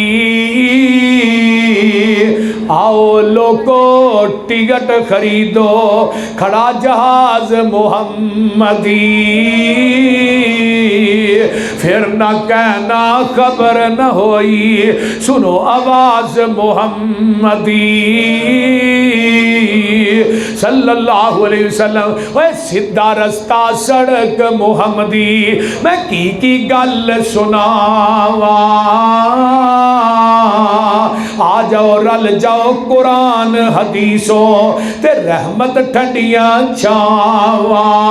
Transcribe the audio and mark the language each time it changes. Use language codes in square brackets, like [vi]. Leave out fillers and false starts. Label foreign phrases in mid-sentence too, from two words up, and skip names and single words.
[pa] ਆਓ ਲੋਕੋ ਟਿਕਟ ਖ਼ਰੀਦੋ ਖੜ੍ਹਾ ਜਹਾਜ਼ ਮੁਹੰਮਦੀ, ਫਿਰ ਨ ਕਹਿਣਾ ਖ਼ਬਰ ਨ ਹੋਈ ਸੁਣੋ ਆਵਾਜ਼ ਮੁਹੰਮਦੀ [ar] صلى الله عليه وسلم. [pa] ਓਏ ਸੀਧਾ ਰਸਤਾ ਸੜਕ ਮੁਹੰਮਦੀ, ਮੈਂ ਕੀ ਗੱਲ ਸੁਣਾਵਾਂ। ਆ ਜਾਓ ਰਲ ਜਾਓ ਕੁਰਾਨ ਹਦੀਸੋਂ ਤੇ ਰਹਿਮਤ ਠੰਡੀਆਂ ਛਾਵਾਂ।